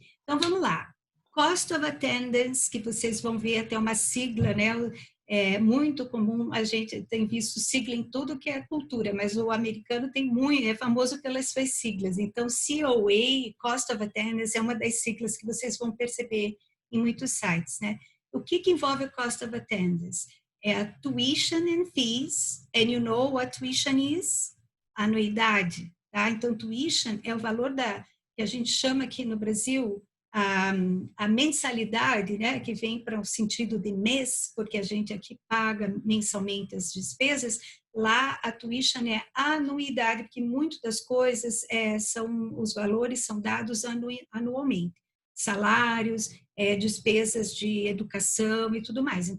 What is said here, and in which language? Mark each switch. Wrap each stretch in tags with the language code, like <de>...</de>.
<pt>Então vamos lá. Cost of Attendance, que vocês vão ver até uma sigla, né, É muito comum, a gente tem visto sigla em tudo que é cultura, mas o americano tem muito, é famoso pelas suas siglas. Então, COA, Cost of Attendance, é uma das siglas que vocês vão perceber em muitos sites, né? O que envolve o Cost of Attendance? É a</pt> <en>tuition and fees, and you know what tuition is?</en> <pt>Anuidade, tá? Então, tuition é o valor que a gente chama aqui no Brasil a mensalidade, né, que vem para o sentido de mês, porque a gente aqui paga mensalmente as despesas, lá a tuition é a anuidade, porque muitas das coisas os valores são dados anualmente, salários, despesas de educação e tudo mais.</pt>